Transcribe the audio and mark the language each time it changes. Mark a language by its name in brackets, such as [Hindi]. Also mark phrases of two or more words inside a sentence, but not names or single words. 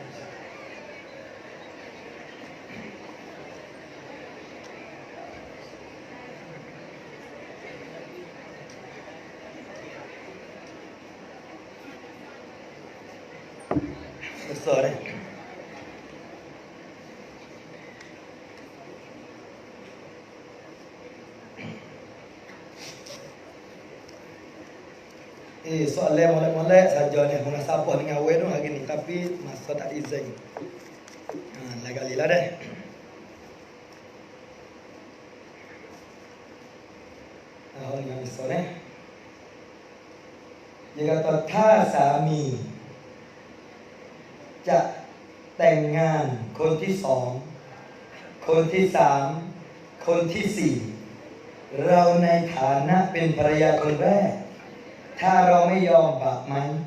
[Malay] Besar soalan molek-molek saja ni. Mana siapa dengan awal tu hari ni. Tapi masa tak izin. Lain kali lah dah. Orang yang besar ni. Dia kata, [Thai] ถ้าสามีจะแต่งงานคนที่สองคนที่สามคนที่สี่เราในฐานะเป็นภรรยาคนแรกถ้าเราไม่ยอมบาปไหม